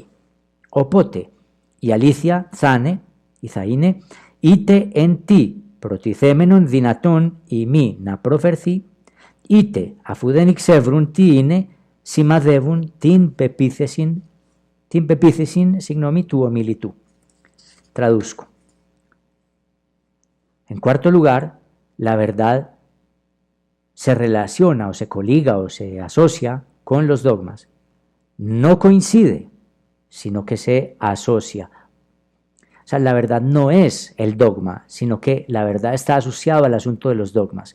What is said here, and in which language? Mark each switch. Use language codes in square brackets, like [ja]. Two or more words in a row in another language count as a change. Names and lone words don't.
[el] Οπότε η αλήθεια θα είναι είτε εν τι προτιθέμενον δυνατόν ή μη να προφερθεί, είτε αφού δεν εξεύρουν τι είναι, σημαδεύουν την πεποίθηση του ομιλητού. [es] Traduzco. En cuarto lugar, la verdad se relaciona o se coliga o se asocia con los dogmas. No coincide, sino que se asocia. O sea, la verdad no es el dogma, sino que la verdad está asociada al asunto de los dogmas.